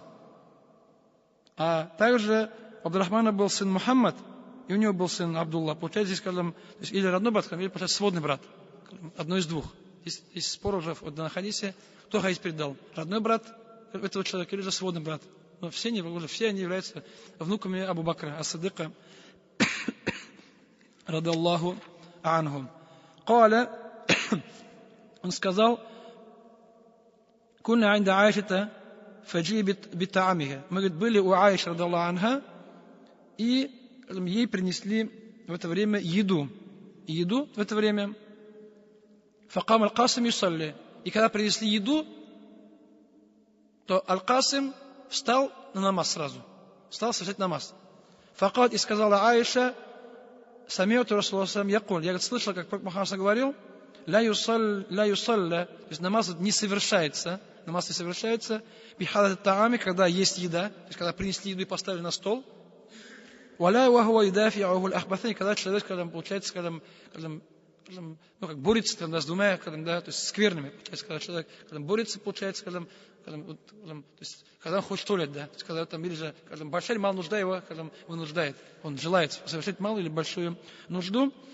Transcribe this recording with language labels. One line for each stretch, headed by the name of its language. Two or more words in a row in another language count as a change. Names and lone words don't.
Russian: А также у Абдуррахмана был сын Мухаммад, и у него был сын Абдулла. Получается, здесь, то есть или родной брат, или, получается, сводный брат. Одно из двух. Есть спор уже в данном хадисе, кто хадис передал. Родной брат этого человека или же сводный брат. Но все они являются внуками Абу Бакра,
Arabic: ас-Сиддика, رضي الله عنه. Каля,
Russian: он сказал,
Arabic: كنا عند عائشة فجيء بطعامها.
Russian: Мы, говорит, были у Аиши,
Arabic: رضي الله عنها,
Russian: и ей принесли в это время еду. Еду в это время.
Arabic: فقام القاسم يصلي.
Russian: И когда принесли еду, то Аль-Касим встал на намаз сразу. Встал совершать намаз. Факат, и сказала Аиша,
Arabic: سمعت رسول الله يقول.
Russian: Я, говорит, слышал, как Пророк Мухаммад говорил,
Arabic: لا يصلى,
Russian: то есть намаз не совершается,
Arabic: بحضرة الطعام,
Russian: когда есть еда, то есть когда принесли еду и поставили на стол,
Arabic: ولا وهو يدافعه الأخبثان,
Russian: когда человек, когда получается, как борется с двумя, то есть скверными, получается, когда человек борется, получается, когда он хочет в туалет, то есть когда там, или же, большая или малая нужда его, вынуждает, он желает совершить малую или большую нужду,